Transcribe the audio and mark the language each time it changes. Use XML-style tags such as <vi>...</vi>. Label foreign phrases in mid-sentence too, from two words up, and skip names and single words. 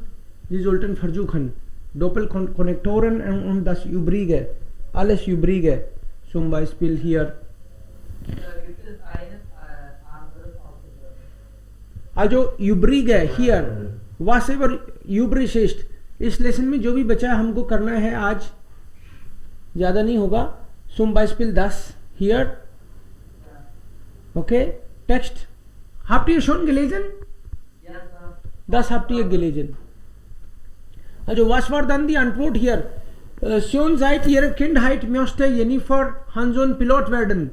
<de>Sie sollten versuchen. Doppelkonnektoren und das übrige. Alles übrige. Zum Beispiel hier. gibt es eine andere Aufgabe. Also übrige hier. Whatever übrig ist.</de> <hi>इस लेसन में जो भी बचा है हमको करना है आज. ज़्यादा नहीं होगा.</hi> <de>Zum Beispiel das hier. Okay. Text. Habt ihr schon gelesen? Ja, Sir. Das habt ihr gelesen. Also was war dann die Antwort hier? Schon seit ihrer Kindheit möchte Jennifer Hanson Pilot werden.</de>